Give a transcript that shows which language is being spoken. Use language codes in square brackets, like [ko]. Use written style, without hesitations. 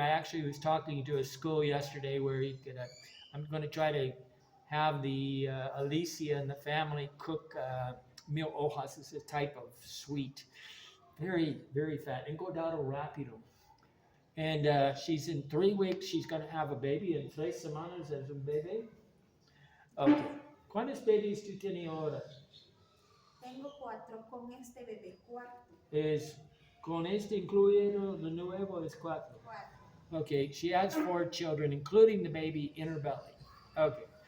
[en] I actually was talking to a school yesterday where you could, I'm going to try to have the Alicia and the family cook mil hojas. It's a type of sweet. Very, very fat. [es] Engordado rápido. [en] And she's in 3 weeks. She's going to have a baby. [es] En 3 semanas es un bebé. Okay. ¿Cuántos bebés tú tienes ahora? Tengo 4 con este bebé, 4. Es con este incluido de nuevo es 4. 4. [en] Okay, she has 4 children, including the baby in her belly. Okay.